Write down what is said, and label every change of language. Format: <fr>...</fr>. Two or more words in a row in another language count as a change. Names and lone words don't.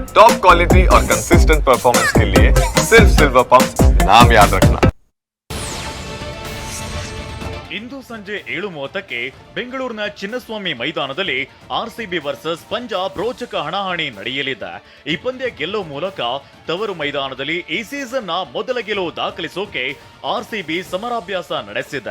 <en>top quality</en> <hi>और</hi> <en>consistent performance</en> <hi>के लिए सिर्फ सिल्वर पंप नाम याद रखना।</hi> <kn>ಇಂದು ಸಂಜೆ 7:30ಕ್ಕೆ ಬೆಂಗಳೂರಿನ ಚಿನ್ನಸ್ವಾಮಿ ಮೈದಾನದಲ್ಲಿ ಆರ್ಸಿಬಿ ವರ್ಸಸ್ ಪಂಜಾಬ್ ರೋಚಕ ಹಣಾಹಣಿ ನಡೆಯಲಿದೆ. ಈ ಪಂದ್ಯ ಗೆಲ್ಲುವ ಮೂಲಕ ತವರು ಮೈದಾನದಲ್ಲಿ ಈ ಸೀಸನ್ನ ಮೊದಲ ಗೆಲುವು ದಾಖಲಿಸೋಕೆ ಆರ್ಸಿಬಿ ಸಮರಾಭ್ಯಾಸ ನಡೆಸಿದೆ.</kn>